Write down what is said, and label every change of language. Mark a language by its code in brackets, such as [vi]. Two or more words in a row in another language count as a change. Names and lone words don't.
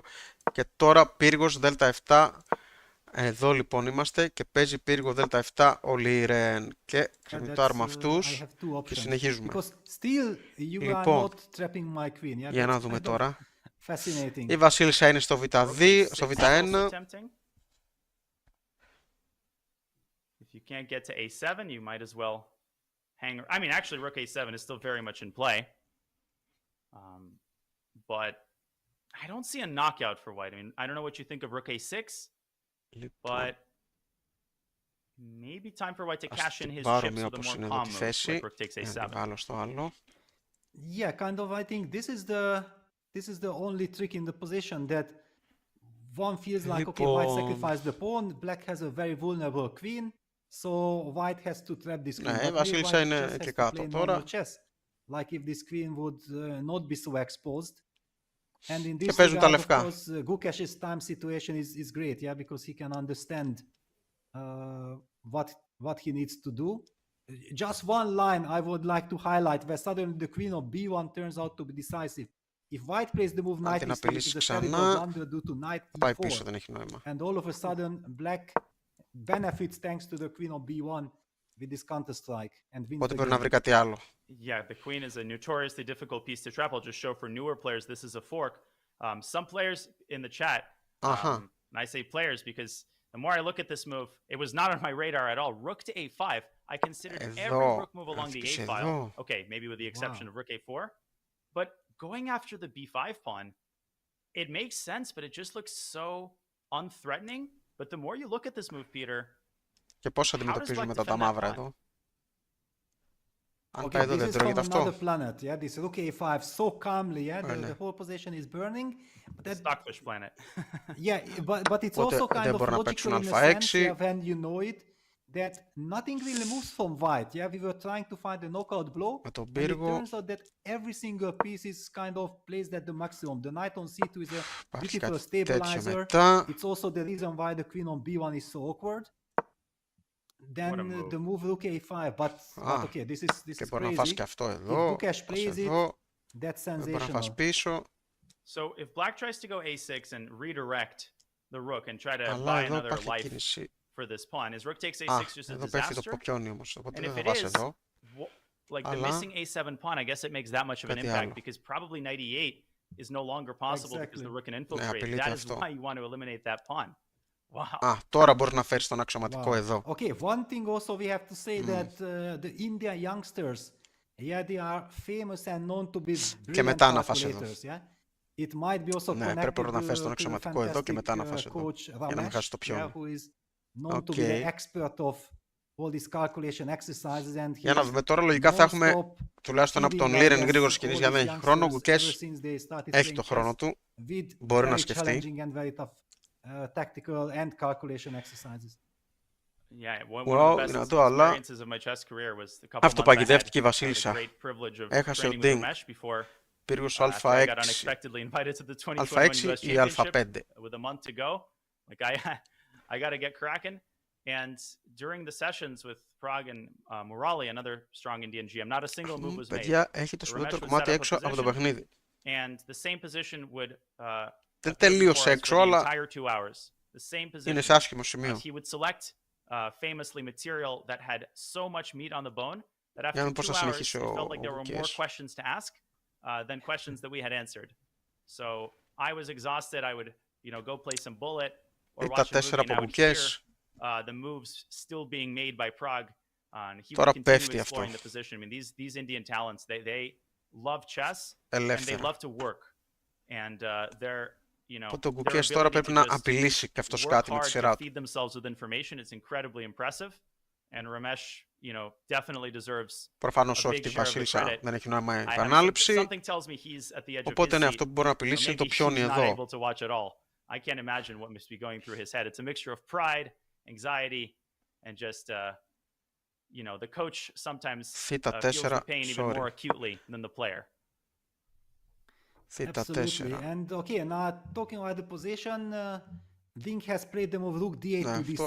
[el] Και τώρα πύργος δ7. Εδώ λοιπόν είμαστε και παίζει πύργο δ7 ο Liren. Και ξεμητάρουμε αυτούς και συνεχίζουμε. Λοιπόν, για να δούμε τώρα. Η βασίλισσα είναι στο β2, στο β1. [en] If you can't get to a7, you might as well hang. I mean, actually, rook a7 is still very much in play. But I don't see a knockout for white. I mean, I don't know what you think of rook a6, but maybe time for white to cash in his chips with a more calm move, like rook takes a7. Yeah, kind of. I think this is the only trick in the position that one feels like, okay, white sacrificed the pawn, black has a very vulnerable queen, so white has to trap this queen. [el] Ναι, η βασίλισσα είναι και κάτω τώρα. [en] Like if this queen would not be so exposed. And in [el] Και [en] this [el] παίζουν τα [en] regard, of [el] λευκά. [en] course, Gukesh's time situation is great, yeah, because he can understand what he needs to do. Just one line I would like to highlight, where suddenly the queen of b1 turns out to be decisive. If white plays the move knight e3, it is a terrible blunder due to knight e4. And all of a sudden, black benefits thanks to the queen of b1. with this counter strike and wins [el] Πότε [en] the [el] μπορεί να [en] game. [el] βρει κάτι άλλο. [en] Yeah, the queen is a notoriously difficult piece to trap. I'll just show for newer players, this is a fork. Some players in the chat, and I say players because the more I look at this move, it was not on my radar at all. Rook to a5. I considered every rook move along the a file. Okay, maybe with the exception of rook a4. But going after the b5 pawn, it makes sense, but it just looks so unthreatening. But the more you look at this move, Peter, [el] Και πώς αντιμετωπίζουμε μετά τα μαύρα εδώ. Αν πάει [en] Okay, [el] εδώ [en] this [el] δεν [en] is [el] τρώγεται [en] from [el] αυτό. [en] another planet, yeah. This rook a5 so calmly, yeah. The whole position is burning. But that, Stockfish planet. yeah, but it's [el] Οπότε [en] also kind [el] δεν [en] of [el] μπορούν να [en] logical [el] παίξουν [en] in a sense, [el] α6. [en] yeah, when you know it, that nothing really moves from white. Yeah, we were trying to find a knockout blow, [el] Με τον [en] and it [el] πύργο. [en] turns out that every single piece is kind of placed at the maximum. The knight on c2 is a [el] Υπάρχει [en] beautiful [el] κάτι τέτοιο [en] stabilizer. [el] μετά. [en] It's also the reason why the queen on b1 is so awkward. Then the move rook a5, but okay, this [el] Και [en] is [el] μπορεί να φας [en] crazy. [el] και αυτό [en] If [el] εδώ. [en] Gukesh plays it, [el] Εδώ. [en] that's [el] Δεν μπορεί να φας [en] sensational. [el] πίσω. [en] So if black tries to go a6 and redirect the rook and try to [el] Αλλά [en] buy [el] εδώ [en] another [el] υπάρχει [en] life [el] κίνηση. [en] for this pawn, is rook takes [el] Α, [en] a6 just a [el] εδώ πέφτει το [en] disaster? [el] ποκιόνι όμως. Οπότε [en] And [el] δεν [en] if [el] θα [en] it [el] βάσει [en] is, [el] εδώ. [en] like the [el] Αλλά [en] missing a7 pawn, I guess it makes that much of an [el] κάτι [en] impact [el] άλλο. [en] because probably knight e8 is no longer possible because the rook can [el] Ναι, [en] infiltrate. [el] απειλείται [en] That is [el] αυτό. [en] why you want to eliminate that pawn. Wow. [el] Α, τώρα μπορείς να φέρεις τον αξιωματικό εδώ. [en] Okay, one thing also we have to say that the India youngsters, yeah, they are famous and known to be brilliant [el] μετά να φας εδώ. [en] calculators, yeah. It might be also [el] Ναι, πρέπει [en] connected [el] να φέρεις τον [en] to the [el] αξιωματικό εδώ και μετά να φας [en] fantastic [el] εδώ. [en] coach [el] Για να μην χάσεις το [en] Ramesh, yeah, [el] πιόνι. [en] who is known to be the expert of all these calculation exercises and [el] Για να δούμε τώρα, λογικά θα έχουμε τουλάχιστον από τον Liren γρήγορες κινήσεις για να δεν έχει χρόνο. Ο Gukesh έχει το χρόνο του. Μπορεί να σκεφτεί. [en] Tactical and calculation exercises. Yeah, [el] Wow, δυνατό, αλλά αυτό παγιδεύτηκε η Βασίλισσα. Έχασε ο Ding. Πύργος α6, α6 ή α5. [en] With a month to go, like I got to get cracking. And during the sessions with Prague and Murali, another strong Indian GM, not a single move was made. [el] Παιδιά, έχει το σπουδαιότερο κομμάτι έξω από το παιχνίδι. [en] And the same position would [el] δεν τελείωσε έξω, αλλά είναι σε άσχημο σημείο. [en] He would select famously material that had so much meat on the bone that after 2 hours it felt like there were more questions to ask than questions that we had answered. So I was exhausted. I would, go play some bullet or watch a movie, and I would hear the moves still being made by Prague. And he would continue exploring the position. I mean, these Indian talents, they love chess and they love to work. And they're [el] Οπότε ο Gukesh τώρα πρέπει να απειλήσει και αυτός κάτι με τη σειρά του. Προφανώς όχι, τη Βασίλισσα δεν έχει νόημα η επανάληψη. Οπότε ναι, αυτό που μπορεί να απειλήσει είναι το πιόνι εδώ. [en] I can't imagine what must be going through his head. It's a mixture of pride, anxiety, and just, the coach sometimes feels the pain even more acutely than the player. Absolutely. And okay, now talking about the position, Ding has played the move rook d8 to d7.